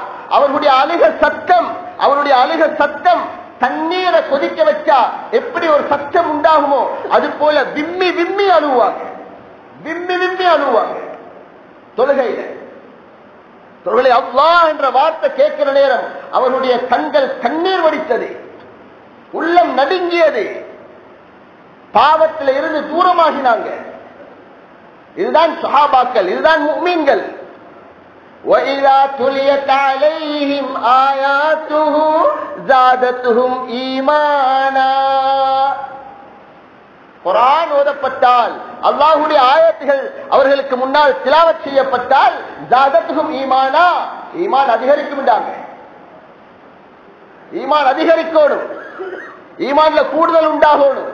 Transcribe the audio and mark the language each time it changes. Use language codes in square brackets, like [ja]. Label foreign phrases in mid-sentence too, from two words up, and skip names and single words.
[ta] அவருடைய அழுக சத்தம், அவருடைய அழுக சத்தம் தண்ணீரை கொதிக்க வச்சா எப்படி ஒரு சத்தம் உண்டாகுமோ அது போல விம்மி விம்மி அழுவாங்க, விம்மி விம்மி அழுவாங்க தொழுகையில. தொழுகை அல்லாஹ் என்ற வார்த்தை கேட்கிற நேரம் அவருடைய கண்கள் கண்ணீர் வடித்தது, உள்ளம் நடுங்கியது, பாவத்தில் இருந்து தூரமாகினாங்க. இதுதான் சஹாபாக்கள், இதுதான் முஃமின்கள். [ar] وَإِذَا تُلِيَتْ عَلَيْهِمْ آيَاتُهُ زَادَتْهُمْ إِيمَانًا. [ta] குர்ஆன் ஓதப்பட்டால், அல்லாஹ்வுடைய ஆயத்துகள் அவர்களுக்கு முன்னால் திலாவத் செய்யப்பட்டால் [ar] زادتهم إيمانا, [ta] ஈமான் அதிகரிக்கும்டாங்க. ஈமான் அதிகரிக்கணும், ஈமான்ல கூடுதல் உண்டாகணும்.